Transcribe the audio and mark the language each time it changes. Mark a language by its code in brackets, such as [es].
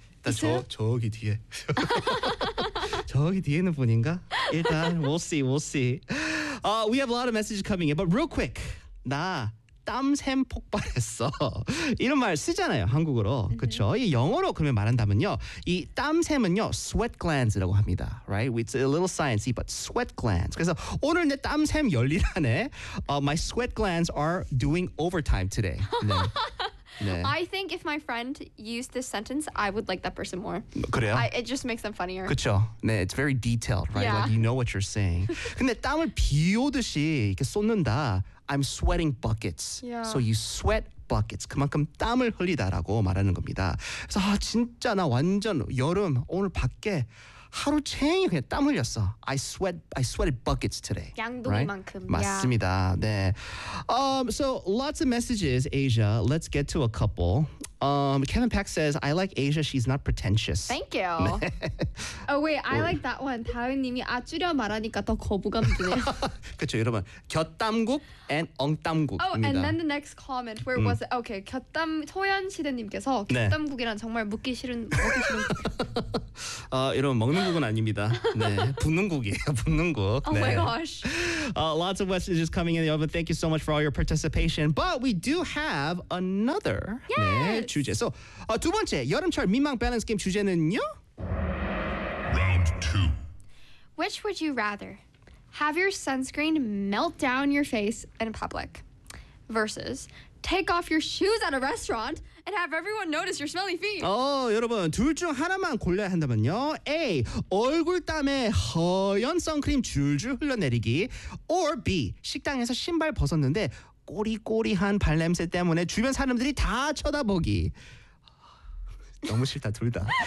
[ko] 일단 저기 뒤에 저기 뒤에 있는 분인가? [en] 일단 we'll see, we'll see. We have a lot of messages coming in, but real quick, [ko] 나 땀샘 폭발했어. 이런 말 쓰잖아요, 한국어로. 그렇죠? 이 영어로 그러면 말한다면요, 이 땀샘은요, sweat glands라고 합니다. Right? [en] It's a little science-y, but sweat glands. [ko] 그래서 오늘 내 땀샘 열리라네. [en] My sweat glands are doing overtime today. 네. [ko] 네. [en] I think if my friend used this sentence, I would like that person more. [ko] 그래요? [en] It just makes them funnier. [ko] 그렇죠. [en] 네, it's very detailed, right? Yeah. Like you know what you're saying. [ko] 근데 땀을 비 오듯이 이렇게 쏟는다. [en] I'm sweating buckets. Yeah. So you sweat buckets. [ko] 그만큼 땀을 흘리다라고 말하는 겁니다. 그래서 아, 진짜 나 완전 여름 오늘 밖에 하루 종일 그냥 땀 흘렸어. [en] I sweated buckets today. [ko] 양동이만큼. Right? 맞습니다. [en] Yeah. 네. So lots of messages, Asia. Let's get to a couple. Kevin Peck says, I like Asia. She's not pretentious. Thank you. 네. Oh, wait. I like that one. [ko] 다은님이 아 줄여 말하니까 더 거부감 드네요. 그렇죠, 여러분. 곁담국 and 엉담국입니다. [en] Oh, and then the next comment. Where was it? Okay. [ko] 곁담 소연시대님께서 곁담국이란 네. 정말 묻기 싫은, 먹기 싫은 국. 여러분, 먹는 국은 아닙니다. 네, 붓는 국이에요. 붓는 국. [en] Oh [ko] 네. [en] my gosh. Lots of messages coming in the oven. Thank you so much for all your participation. But we do have another. Yes! [ko] 네. 주제. So, 두 번째 여름철 민망 밸런스 게임 주제는요? [en] Round 2. Which would you rather have your sunscreen melt down your face in public versus take off your shoes at a restaurant and have everyone notice your smelly feet? [ko] 여러분, 둘 중 하나만 골라야 한다면요. [en] A. [ko] 얼굴 땀에 허연 선크림 줄줄 흘러내리기 or B. 식당에서 신발 벗었는데 꼬리꼬리한 발냄새 때문에 주변 사람들이 다 쳐다보기. 너무 싫다, 둘 다.